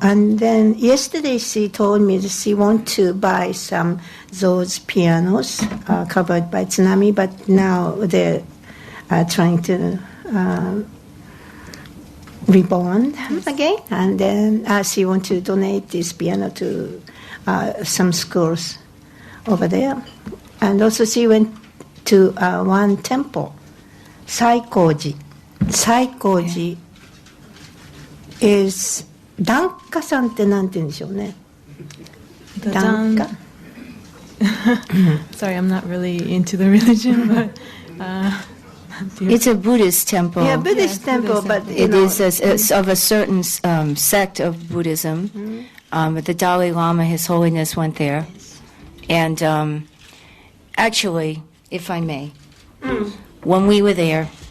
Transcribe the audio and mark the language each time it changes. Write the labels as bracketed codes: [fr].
[en] And then yesterday she told me that she wants to buy some those pianos covered by tsunami, but now they're trying to reborn them again. And then she wants to donate this piano to some schools over there. And also she went to one temple, Saikoji. Saikoji is [ja] 檀家さんってなんて言うんでしょうね。檀家 [en] Sorry, I'm not really into the religion, but It's a Buddhist temple. Yeah, Buddhist temple, Buddhist but It is of a certain sect of Buddhism. The Dalai Lama, His Holiness, went there. And actually, if I may, when we were there,